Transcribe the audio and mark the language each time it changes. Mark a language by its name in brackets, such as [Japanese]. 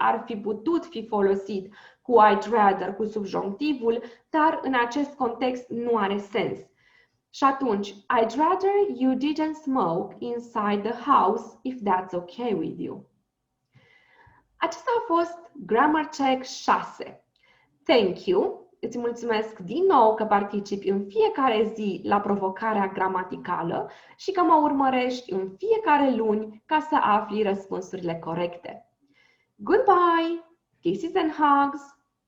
[Romanian] Ar fi putut fi folosit cu [English] I'd rather, [Romanian] cu subjonctivul, dar în acest context nu are sens. Și atunci, [English] I'd rather you didn't smoke inside the house if that's okay with you. [Romanian] Acesta a fost Grammar Check 6. [English] Thank you! [Romanian] Îți mulțumesc din nou că participi în fiecare zi la provocarea gramaticală și că mă urmărești în fiecare luni ca să afli răspunsurile corecte. [English] Goodbye! Kisses and hugs!